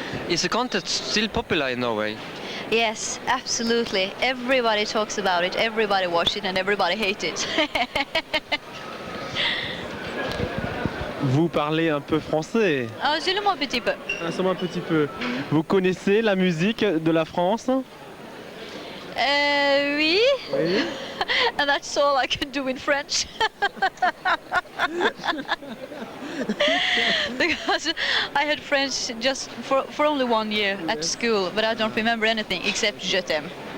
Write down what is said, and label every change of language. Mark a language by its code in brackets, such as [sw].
[en] Is the contest still popular in Norway? Yes, absolutely. Everybody talks about it, everybody watches it, and everybody hates it. [fr] Vous parlez un peu français? Seulement un petit peu. Seulement un petit peu. Vous connaissez la musique de la France? Oui. Oui. [en] And that's all I can do in French. Because I had French just for only 1 year at school, but I don't remember anything except [fr] Je t'aime.